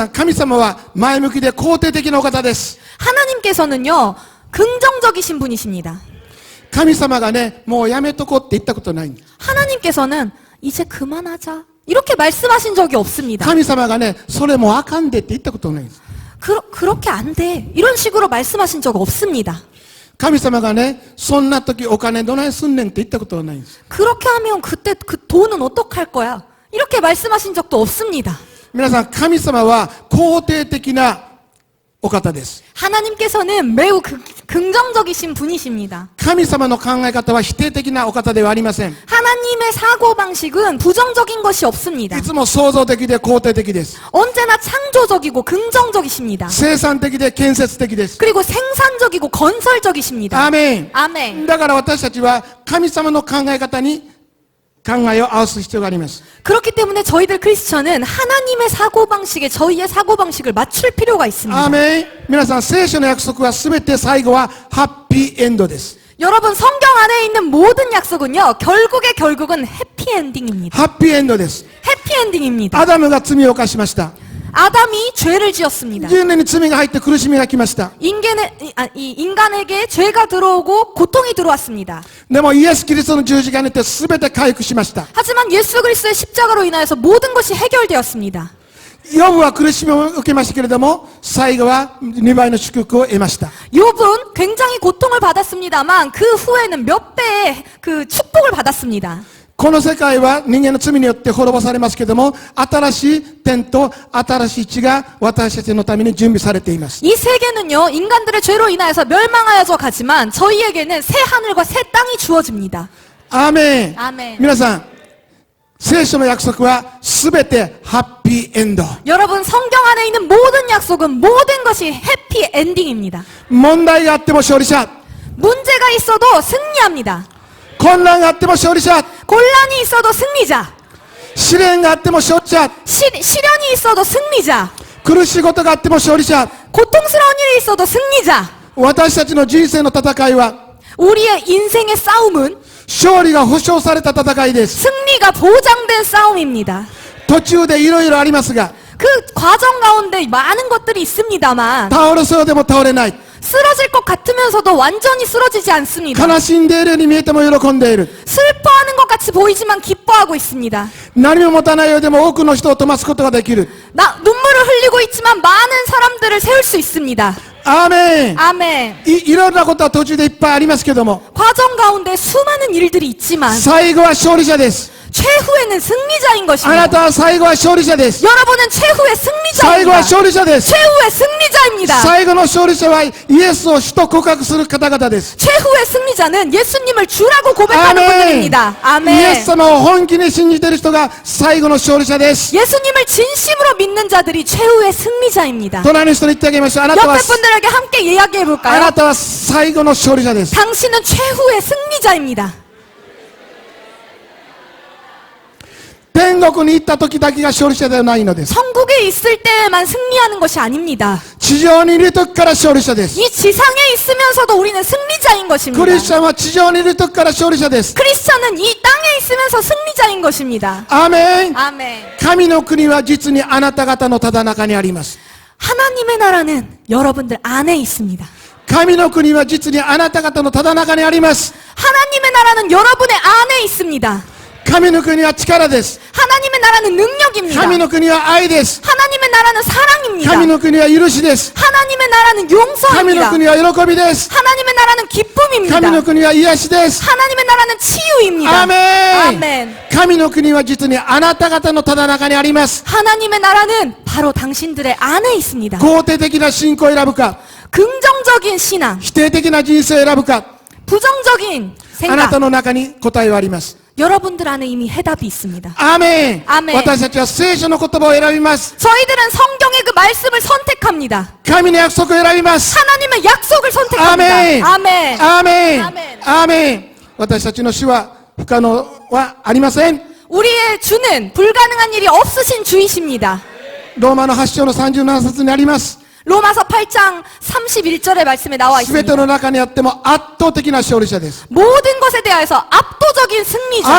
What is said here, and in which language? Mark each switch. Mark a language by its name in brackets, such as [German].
[Japanese] 皆さん、神様は前向きで肯定的なお方です。 [Korean] 하나님께서는요, 긍정적이신 분이십니다. [Japanese] 神様がね、もうやめとこうって言ったことない。 [Korean] 하나님께서는 이제 그만하자 이렇게 말씀하신 적이 없습니다. [Japanese] 神様がね、それもうあかんでって言ったことないんです。 [Korean] 그렇게 안 돼. 이런 식으로 말씀하신 적 없습니다. [Japanese] 神様がね、そんな時お金どないすんねんって言ったことはないんです。 [Korean] 그렇게 하면 그때 그 돈은 어떡할 거야? 이렇게 말씀하신 적도 없습니다. [Japanese] 皆さん、神様は肯定的なお方です。 [Korean] 하나님께서는 매우 긍정적이신 분이십니다. [Japanese] 神様の考え方は否定的なお方ではありません。 [Korean] 하나님의 사고방식은 부정적인 것이 없습니다. [Japanese] いつも創造的で肯定的です。 [Korean] 언제나 창조적이고 긍정적이십니다. [Japanese] 生産的で建設的です。 [Korean] 그리고 생산적이고 건설적이십니다. [Japanese] アーメン。 [Korean] 아멘. [Japanese] だから私たちは神様の考え方に考えを合わす必要があります。 [Korean] 그렇기 때문에 저희들 크리스천은 하나님의 사고방식에 저희의 사고방식을 맞출 필요가 [Japanese] アー [Korean] 있습니다. [Japanese] メン。皆さん、聖書の約束は全て最後はハッピーエンドです。 [Korean] 여러분, 성경 안에 있는 모든 약속은요, 결국은 해피엔딩입니다. [Japanese] ハッピーエンドです。 [Korean] 해피엔딩입니다. [Japanese] アダムが罪を犯しました。 [Korean] 아담이 죄를 지었습니다. [Japanese] 人類に罪が入って苦しみが来ました。 [Korean] 인간에게 죄가 들어오고 고통이 들어왔습니다. [Japanese] でもイエス・キリストの十字架によって全て回復しました。 [Korean] 하지만 예수 그리스도의 십자가로 인하여서 모든 것이 해결되었습니다. [Japanese] ヨブは苦しみを受けましたけれども、最後は2倍の祝福を得ました。 [Korean] 욥은 굉장히 고통을 받았습니다만 그 후에는 몇 배의 그 축복을 받았습니다. [Japanese] この世界は人間の罪によって滅ぼされますけれども、新しい天と新しい地が私たちのために準備されています。 [Korean] 이 세계는요, 인간들의 죄로 인하여서 멸망하여져 가지만 저희에게는 새 하늘과 새 땅이 주어집니다. [Japanese] アーメン。 [Korean] 아멘. [Japanese] 皆さん、聖書の約束は全てハッピーエンド。 [Korean] 여러분, 성경 안에 있는 모든 약속은 모든 것이 해피엔딩입니다. [Japanese] 問題があっても勝利者。 [Korean] 문제가 있어도 승리합니다. [Japanese] 混乱があっても勝利者。 [Korean] 곤란이 있어도 승리자. [Japanese] 試練があっても勝利者。 [Korean] 시련이 있어도 승리자. [Japanese] 苦しいことがあっても勝利者。 [Korean] 고통스러운 일이 있어도 승리자. [Japanese] 私たちの人生の戦いは [Korean] 우리의 인생의 싸움은 [Japanese] 勝利が保証された戦いです。 [Korean] 승리가 보장된 싸움입니다. [Japanese] 途中でいろいろありますが、 [Korean] 그 과정 가운데 많은 것들이 있습니다만 [Japanese] 倒れそうでも倒れない。 [Korean] 쓰러질 것 같으면서도 완전히 쓰러지지 않습니다. [Japanese] 悲しんでいるように見えても喜んでいる。 [Korean] 슬퍼하는 것 같이 보이지만 기뻐하고 있습니다. [Japanese] 何も持たないようでも多くの人を飛ばすことができる。 [Korean] 눈물을 흘리고 있지만 많은 사람들을 세울 수 있습니다. [Japanese] アーメン。 [Korean] 아멘. [Japanese] いろんなことは途中でいっぱいありますけども、 [Korean] 과정 가운데 수많은 일들이 있지만 [Japanese] 最後は勝利者です。 [Korean] 최후에는 승리자인 [Japanese] あな [Korean] 것입니다. [Japanese] たは最後は勝利者です。 [Korean] 여러분은 최후의 [Japanese] 最後は勝利者です。 [Korean] 최후의 승리자입니다. [Japanese] 最後の勝利者はイエスを主と告白する方々です。 [Korean] 최후의 승리자는 예수님을 주라고 [Japanese] ア [Korean] 고백하는 [Japanese] メン。 [Korean] 분들입니다. [Japanese] イエ [Korean] 아멘. [Japanese] ス様を本気に信じている人が最後の勝利者です。 [Korean] 예수님을 진심으로 믿는 자들이 최후의 승리자입니다. [Japanese] 隣の人に言ってあげましょう。あなたは [Korean] 옆에 분들에게 함께 이야기해 [Japanese] あ [Korean] 볼까요? [Japanese] なたは最後の勝利者です。 [Korean] 당신은 최후의 승리자입니다. [Japanese] 天国に行った時だけが勝利者ではないのです。 [Korean] 천국에 있을 때만 승리하는 것이 아닙니다. [Japanese] 地上にいる時から勝利者です。 [Korean] 이 지상에 있으면서도 우리는 승리자인 [Japanese] ク [Korean] 것입니다. [Japanese] リスチャンは地上にいる時から勝利者です。 [Korean] 크리스천은 이 땅에 있으면서 승리자인 것입니다. [Japanese] アーメン。 [Korean] 아멘. [Japanese] 神の国は実にあなた方のただ中にあります。 [Korean] 하나님의 나라는 여러분들 안에 있습니다. [Japanese] 神の国は実にあなた方のただ中にあります。 [Korean] 하나님의 나라는 여러분의 안에 있습니다. [Japanese] 神の国は力です。 [Korean] 하나님의 나라는 능력입니다. [Japanese] 神の国は愛です。 [Korean] 하나님의 나라는 사랑입니다. [Japanese] 神の国は許しです。 [Korean] 하나님의 나라는 [Japanese] 神の [Korean] 용서입니다. [Japanese] 国は喜びです。 [Korean] 하나님의 나라는 기쁨입니다. [Japanese] 神の国は癒しです。 [Korean] 하나님의 나라는 치유입니다. [Japanese] アーメン。 [Korean] 아멘. [Japanese] 神の国は実にあなた方のただ中にあります。 [Korean] 하나님의 나라는 바로 당신들의 안에 있습니다. [Japanese] 肯定的な信仰を選ぶか、 [Korean] 긍정적인 신앙, [Japanese] 否定的な人生を選ぶか、 [Korean] 부정적인 [Japanese] あなた [Korean] 생각. [Japanese] の中に答えはあります。 [Korean] 여러분들 안에 이미 해답이 있습니다. [Japanese] アーメン。アーメン。私たちは聖書の言葉を選びます。 [Korean] 저희들은 성경의 그 말씀을 선택합니다. [Japanese] 神の約束を選びます。 [Korean] 하나님의 약속을 [Japanese] アー [Korean] 선택합니다. [Japanese] メン。 [Korean] 아멘. [Japanese] アーメン。アーメンアーメン。私たちの主は不可能はありません。 [Korean] 우리의 주는 불가능한 일이 없으신 주이십니다. [Japanese] ローマの8章の37節にあります。 [Korean] 로마서 8장 31절의 말씀에 나와 [Japanese] すべて [Korean] 있습니다. [Japanese] の中にあっても圧倒的な勝利者です。 [Korean] 모든 것에 대하여서 압도적인 승리자,